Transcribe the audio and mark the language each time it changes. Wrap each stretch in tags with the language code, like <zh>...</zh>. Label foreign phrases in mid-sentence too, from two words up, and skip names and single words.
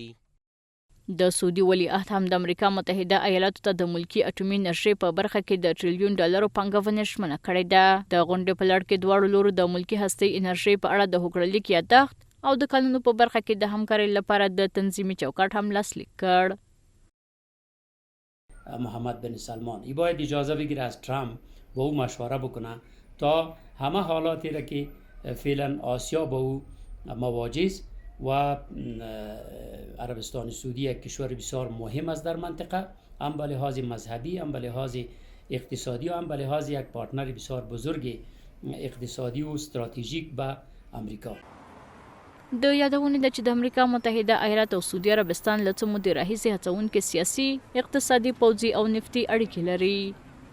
<ps>د سعودي ولیعهد هم د امریکا متحده ایالاتو ته د ملکي اټومي انرژۍ په برخه کې د $1 ټریلیون پانګونې ژمنه کړې ده. د غونډې په لړ کې دواړو لورو د ملکي هستۍ انرژۍ په اړه د هوکړه لیک یادښت او د کانونو په برخه کې د همکارۍ لپاره د تنظیمي چوکاټ هم لاسلیک کړ.</ps> <fa>محمد بن سلمان ای باید اجازه بگیره از ترامپ با او مشوره بکنه تا همه حالاتی را که فعلا آسیا با او مواجه است و عربستان سعودی یک کشور بسیار مهم است در منطقه، هم به لحاظ مذهبی، هم به لحاظ اقتصادی و هم به لحاظ یک پارتنر بسیار بزرگ اقتصادی و استراتژیک به امریکا.</fa> <ps>د یادونې ده چې د امریکا متحده ایالات او سعودي عربستان له څو مودې راهیسې هڅونکې سیاسي، اقتصادي، پوځي او نفتي اړیکې لري.</ps>